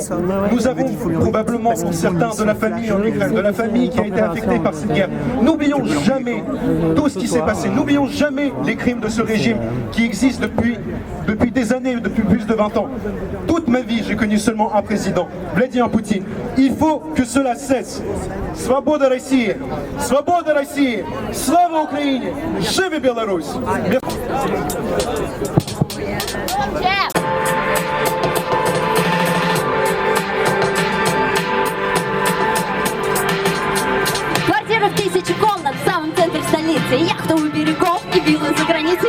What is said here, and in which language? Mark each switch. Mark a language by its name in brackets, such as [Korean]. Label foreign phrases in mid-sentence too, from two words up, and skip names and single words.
[French] Nous avons probablement pour certains de la famille en Ukraine, de la famille qui a été affectée par cette guerre. N'oublions jamais tout ce qui s'est passé. N'oublions jamais les crimes de ce régime qui existe depuis des années, depuis plus de 20 ans. Toute ma vie, j'ai connu seulement un président, Vladimir Poutine. Il faut que cela cesse. [Russian] Свобода России! Свобода России! Слава Украине! Живи Беларусь! Квартира в 1000 комнат в самом центре столицы, яхта у берегов и виллы за границей.